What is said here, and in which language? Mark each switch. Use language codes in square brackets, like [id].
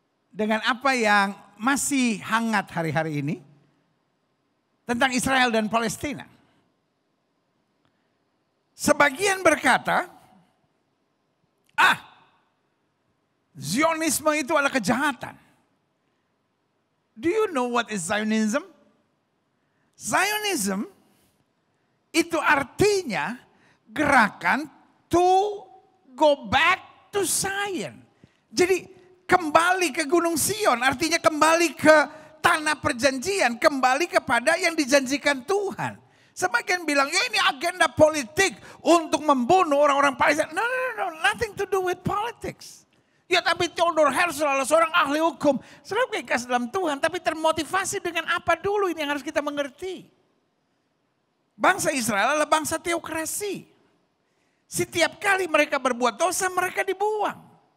[id] Dengan apa yang masih hangat hari-hari ini. Tentang Israel dan Palestina. Sebagian berkata, Zionisme itu adalah kejahatan. [en] Do you know what is Zionism? Zionism [id] itu artinya gerakan [en] to go back to Zion. [id] Jadi kembali ke Gunung Sion, artinya kembali ke tanah perjanjian, kembali kepada yang dijanjikan Tuhan. Sebagian bilang, ya ini agenda politik untuk membunuh orang-orang Palestina. [en] No, nothing to do with politics. [id] Ya tapi Theodor Herzl adalah seorang ahli hukum. Saudara kasih dalam Tuhan, tapi termotivasi dengan apa dulu ini yang harus kita mengerti. Bangsa Israel adalah bangsa teokrasi. Setiap kali mereka berbuat dosa, mereka dibuang.